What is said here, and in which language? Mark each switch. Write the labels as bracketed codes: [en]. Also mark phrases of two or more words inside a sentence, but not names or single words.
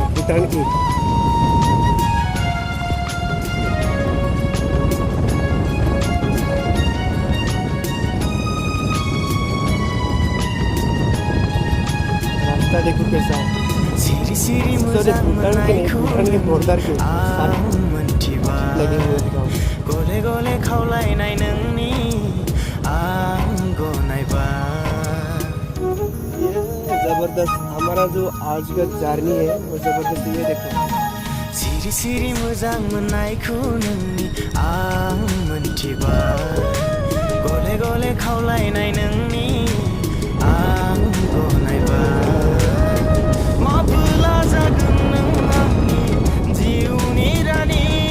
[hi] भूटान की। रास्ता देखो कैसा है। भूटान के बॉर्डर के लगे हुए दिखाओ। [brx] गले गले खावलायनाय नोंनि आंगो नायबा। [hi] जबरदस्त हमारा जो आज का जर्नी है वो जबरदस्त। ये देखो [brx] सिरि सिरि मोजां मोननायखौ नोंनि आं मोनथिबाय। गले गले खावलायनाय नोंनि आं गनायबाय। माबोला जागोन नों आंनि जिउनि रानि।